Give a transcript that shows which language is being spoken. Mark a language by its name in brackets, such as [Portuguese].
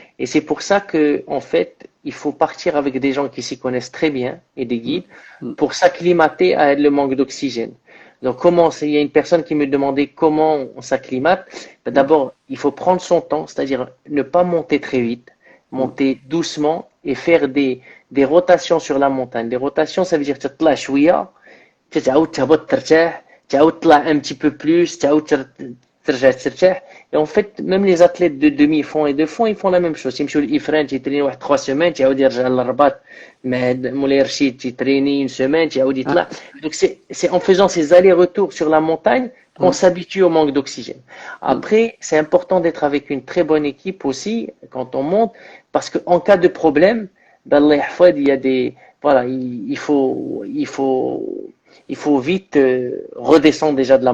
[French] Et c'est pour ça que, en fait, il faut partir avec des gens qui s'y connaissent très bien et des Mm, guides mm, pour s'acclimater à le manque d'oxygène. Donc, il y a une personne qui me demandait comment on s'acclimate. Ben, mm, d'abord, il faut prendre son temps, c'est-à-dire ne pas monter très vite, mm. monter doucement et faire des rotations sur la montagne. Des rotations, ça veut dire [Arabic] تطلع شوية تعاود تهبط ترتاح تعاود تطلع [French] un petit peu plus [Arabic] تعاود ترجع ترتاح. [French] Et en fait, même les athlètes de demi-fond et de fond, ils font la même chose. [Arabic] يمشيو للإفران تيتريني واحد [French] 3 semaines [Arabic] تعاود يرجع للرباط مع مولاي رشيد تيتريني [French] une semaine [Arabic] تعاود Ah, يطلع. [French] Donc c'est en faisant ces allers-retours sur la montagne qu'on mm, s'habitue au manque d'oxygène. mm, Après, c'est important d'être avec une très bonne équipe aussi quand on monte, parce qu'en cas de problème, d' [Arabic] Allah yahfad, [French] il y a des, voilà, il faut vite redescendre déjà de la